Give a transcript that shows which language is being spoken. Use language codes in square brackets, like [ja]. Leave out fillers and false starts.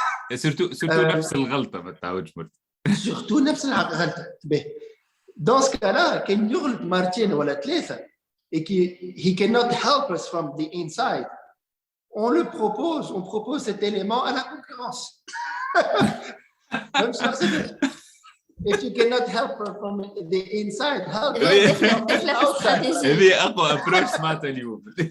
[fr] Et surtout [ar] نفس الغلطة ما تعاودش مرة. Surtout نفس الغلطة. [fr] Dans ce cas-là, [ar] كان يغلط مرتين ولا ثلاثة [en] et he cannot help us from the inside. [fr] On propose cet élément à la concurrence. Même si [en] if you cannot help from the inside, help from the outside. [ar] هذه أقوى approach سمعتها اليوم.